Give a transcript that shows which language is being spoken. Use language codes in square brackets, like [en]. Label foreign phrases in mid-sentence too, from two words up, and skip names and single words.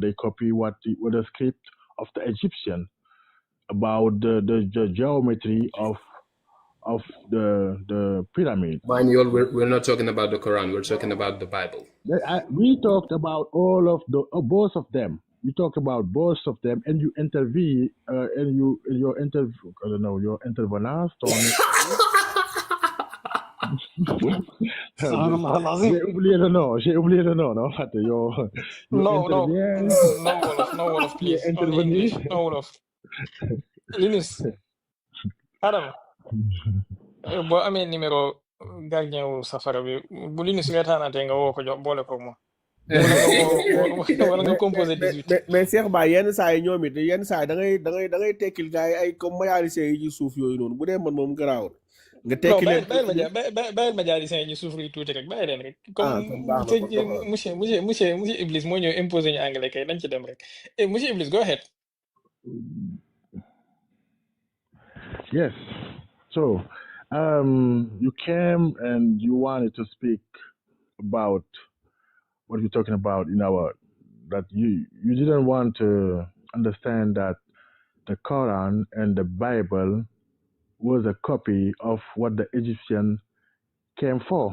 [en] They copy what the script of the Egyptian about the geometry of the pyramid. Mind you, we're not talking about the Quran. We're talking about the Bible. We talked about all of both of them. you talk about both of them, and you intervene, and your interview, I don't know, your intervenants on it. [fr] J'ai oublié le nom, non? Fait, [en] you No, [fr] interviens, [en] no Wolof, you please. Only English, [fr] intervenir. [en] no Wolof. [wo] Linus, Adam, boo amee numéro gardien wu safara bi bu Linus reetaanaatee nga woo ko jox boole ko mo. Wala nga composé 18. [fr] mais Cheikh [wo] Baye yenn saa yi ñoom it yenn saa yi da ngay tekkil gars yi ay comme mayaalisee yi ci suuf yooyu noonu bu dee man moom garaawul nga [fr] Non, [wo] tekki leen bàyyil ma jaar yi ñu souffrir tuuti rek bàyyi leen rek. kon baax na kon Comme monsieur Iblis moo ñëw imposé ñu anglais kay dañ ci dem rek. Monsieur Iblis, [en] go ahead. Yes. So, you came and you wanted to speak about what we're talking about in our that you didn't want to understand that the Quran and the Bible was a copy of what the Egyptian came for.